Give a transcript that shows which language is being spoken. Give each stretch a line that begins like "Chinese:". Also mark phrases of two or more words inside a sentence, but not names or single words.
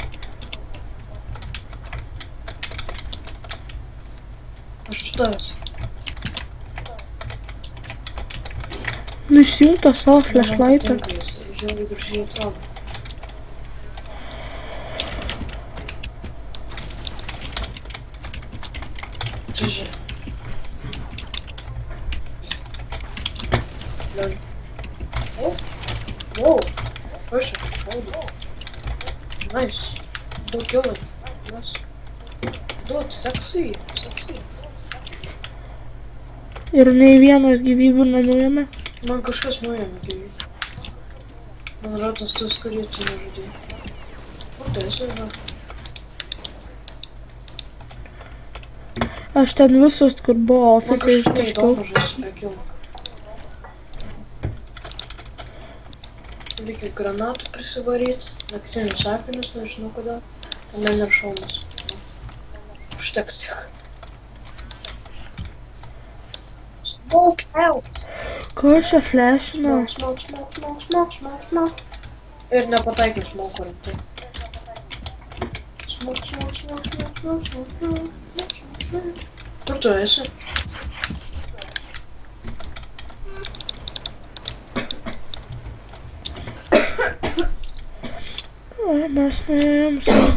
Lithuanian: Aš už tavęs. Nu išsijung tą savo flashlightą. Man patinka jis, žiūrėjau gražiai atrodo. Žiūrėjau. Lol.
English: Wow. Push it, shoulder. Nice. Do killing. Nice. Dude, sexy.
Lithuanian: Ir nei vienas gyvybių nenuėmė. Man kažkas nuėmė gyvybę. Man rodos tas, kurį čia nežudėjai. Kur tai esi, yra? Aš ten visus, kur buvo Man ofisai kažkas ištaškiau. neįdomu žaisti be kilų. Reikia granatų prisivaryti, naktinius akinius, nežinau kodėl. Man ir šalmas. Užteks tik.
English: Smoke out!
Lithuanian: Ko aš čia flashinu? Smoke. Ir nepataikiau smoke rimtai. Smoke. Kur tu esi? Mes nuėjom su...